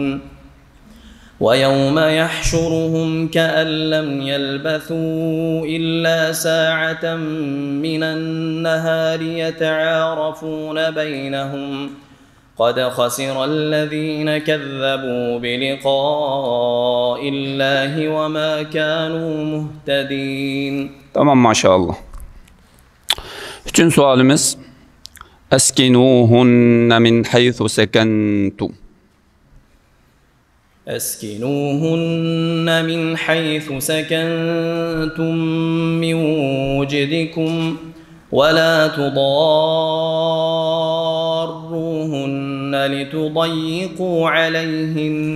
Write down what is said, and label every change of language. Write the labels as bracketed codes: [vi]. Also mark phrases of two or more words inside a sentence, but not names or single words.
[ar] ويوم يحشرهم كأن لم يلبثوا إلا ساعة من النهار يتعارفون بينهم قد خسر الذين كذبوا بلقاء الله وما كانوا مهتدين. [tr] Tamam maşallah. Üçüncü sualimiz. [ar] أسكنوهن من حيث سكنتم. أسكنوهن من حيث سكنتم من وجدكم ولا تضاروهن لتضيقوا عليهن.